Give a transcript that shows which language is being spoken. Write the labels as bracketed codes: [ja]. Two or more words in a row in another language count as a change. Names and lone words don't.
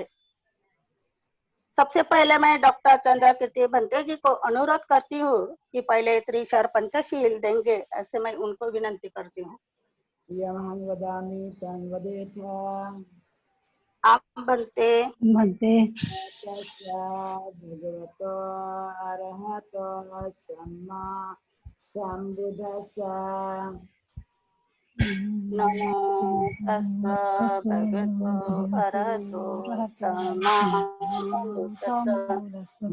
[hi] सबसे पहले मैं डॉक्टर चंद्रकीर्ति भंते जी को अनुरोध करती हूँ कि पहले त्रिशर पंचशील देंगे, ऐसे मैं उनको विनंती करती हूँ। आप बनते [pi] भगवतो अरहतो सम्मा सम्बुद्धस्सा नमो तस्सा भगवतो अरहतो सम्मा सम्बुद्धस्सा